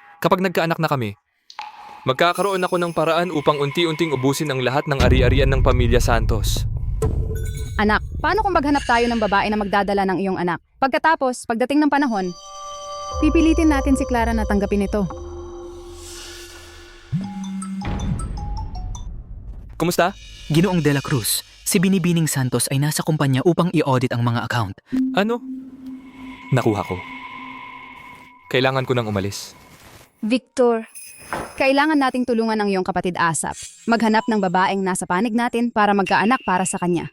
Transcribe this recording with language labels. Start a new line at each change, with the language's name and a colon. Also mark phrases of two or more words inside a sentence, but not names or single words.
Filipino: Kapag nagkaanak na kami, magkakaroon ako ng paraan upang unti-unting ubusin ang lahat ng ari-arian ng pamilya Santos. Anak, paano kung maghanap tayo ng babae na magdadala ng iyong anak? Pagkatapos, pagdating ng panahon, pipilitin natin si Clara na tanggapin ito. Kumusta? Ginoong de la Cruz, si Binibining Santos ay nasa kumpanya upang i-audit ang mga account. Ano? Nakuha ko. Kailangan ko nang umalis. Victor, Kailangan nating tulungan ang iyong kapatid Asap. Maghanap ng babaeng nasa panig natin para magkaanak para sa kanya.